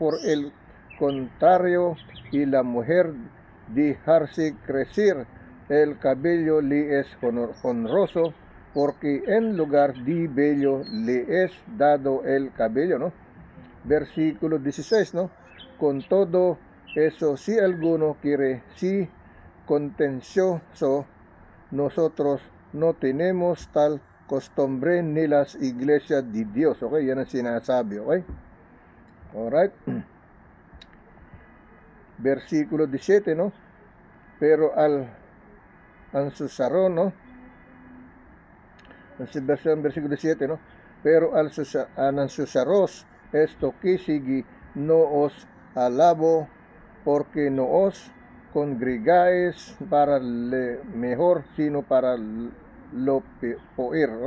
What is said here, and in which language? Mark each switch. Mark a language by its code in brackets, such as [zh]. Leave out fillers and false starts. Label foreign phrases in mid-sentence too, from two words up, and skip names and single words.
[es] Por el contrario, y la mujer dejarse crecer el cabello le es honroso, porque en lugar de vello le es dado el cabello, ¿no? Versículo 16, ¿no? Con todo eso, si alguno quiere, si contencioso, nosotros no tenemos tal costumbre ni las iglesias de Dios. [tl] Okay, yan ang sinasabi, okay? Alright. [es] Versículo 17, no? Pero al ansusaro, no? Versículo 17, no? Pero al ansusaros, esto que sigue, no os alabo, porque no os congregáis para lo mejor, sino para lo peor, ¿no?